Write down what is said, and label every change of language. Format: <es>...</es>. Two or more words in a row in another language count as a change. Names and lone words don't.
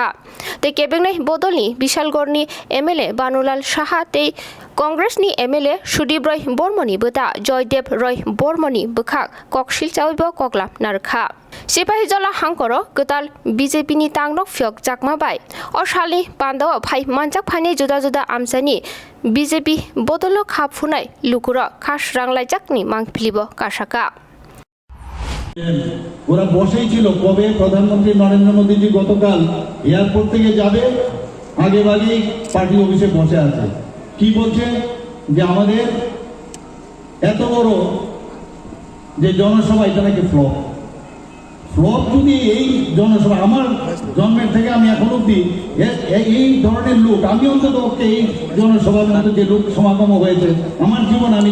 <trp>ते केबेंनै बदलनि विशालगढ़नि एमएलए बानुलाल साहा ते कांग्रेसनि एमएलए सुदीप रय बर्मनि बता जयदेव रय बर्मनि बखा ककसिल चावैब कक्लाम नारखा सिपाहीजला हांकर कताल बीजेपीनि तांगनक फ्यक जाकमाबाय असालनि पांडव फाइ मानजाक फाइनै जुदा जुदा आमसानि बीजेपी बदल खाफुनाय लुकुर खास रांलायजाकनि मांफिलिब कासाका</trp> <bn>ওরা বসেই ছিল কবে প্রধানমন্ত্রী নরেন্দ্র মোদীজি গতকাল এয়ারপোর্ট থেকে যাবে আগে ভাগেই</bn> <en>party office</en> <bn>বসে আছে কি বলছে যে আমাদের এত বড় যে জনসভা এটা নাকি ফ্লপ যদি এই জনসভা আমার জন্মের থেকে আমি এখন অব্দি এই ধরনের লোক আমি অন্তত এই জনসভার মধ্যে যে লোক সমাগম হয়েছে আমার জীবন আমি</bn>